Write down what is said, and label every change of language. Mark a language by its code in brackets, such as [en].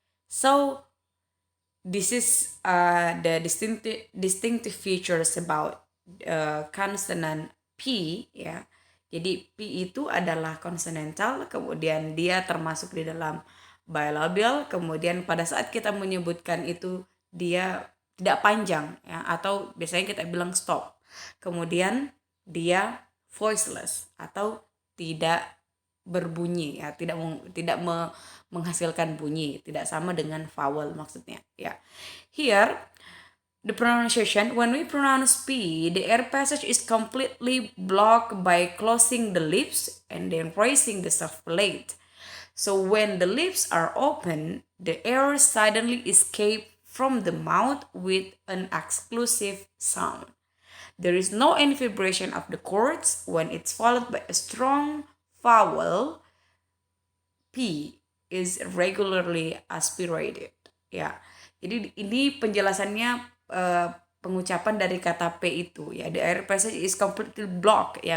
[en] So this is the distinctive features about consonant P, ya. [id] Jadi P itu adalah konsonantal, kemudian dia termasuk di dalam bilabial, kemudian pada saat kita menyebutkan itu dia tidak panjang, ya, atau biasanya kita bilang stop. Kemudian dia voiceless atau tidak berbunyi, ya, tidak menghasilkan bunyi, tidak sama dengan vowel maksudnya, ya. [en] Here the pronunciation, when we pronounce P, the air passage is completely blocked by closing the lips and then raising the soft plate. So when the lips are open, the air suddenly escapes from the mouth with an exclusive sound. There is no any vibration of the chords when it's followed by a strong vowel. P is regularly aspirated. [id] Ya, jadi ini penjelasannya pengucapan dari kata P itu, ya. [en] The air passage is completely blocked, ya.